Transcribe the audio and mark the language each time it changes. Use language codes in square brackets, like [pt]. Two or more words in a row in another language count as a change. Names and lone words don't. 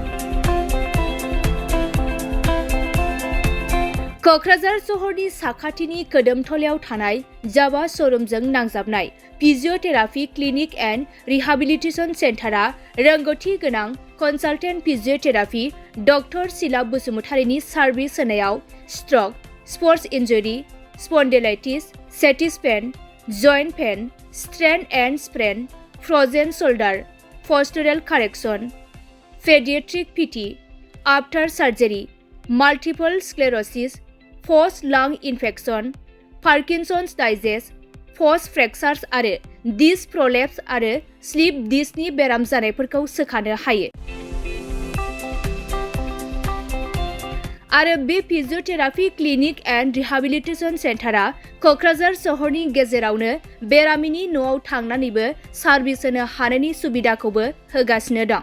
[brx] क'क्राझार सहरनि साखाथिनि खोदोमथलायाव थानाय जावा श'रुमजों नांजाबनाय फिजियोथेरापि क्लिनिक एन्ड रिहाबिलिटेशन सेन्टारा रोंगौथि गोनां कनसालटेन्ट फिजियोथेरापि डक्टर सिला बसुमतारीनि सार्भिस होनायाव [en] stroke, sports injury, spondylitis, sciatica pain, joint pain, strain and sprain, frozen shoulder, postural correction, pediatric PT, after surgery, multiple sclerosis, post lung infection, Parkinson's disease, post fractures [brx] आरो [en] disc prolapse [brx] आरो [en] slip disc [brx] बेराम जानायफोरखौ सोखानो हायो। आरो बे फिजियोथेरापि क्लिनिक एन्ड रिहाबिलिटेसन सेन्टारा क'क्राझार सहरनि गेजेरावनो बेरामिनि न'आव थांनानैबो सार्भिस होनो हानायनि सुबिदाखौबो होगासिनो दं।